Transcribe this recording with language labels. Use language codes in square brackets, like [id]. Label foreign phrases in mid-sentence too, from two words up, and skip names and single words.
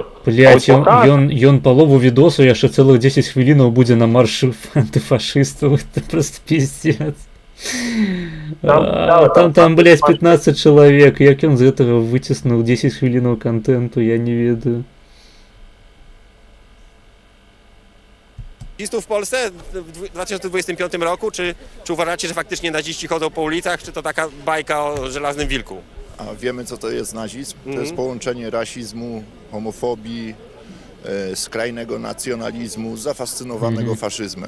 [be] Блядь, ён палову відосу яшчэ цэлых 10 хвілінаў будзе на маршы антыфашыстаў, [ru] это просто пиздец. [be] Там, блядь, 15 чалавек, як ён з гэтага выціснуў 10 хвілінаў контенту, я не ведаю. [pl] Nazistów w Polsce w 2025 roku? Czy uważacie, że faktycznie naziści chodzą po ulicach, czy to taka bajka o żelaznym wilku? A wiemy, co to jest nazizm? To jest połączenie rasizmu, homofobii, skrajnego nacjonalizmu, zafascynowanego faszyzmem.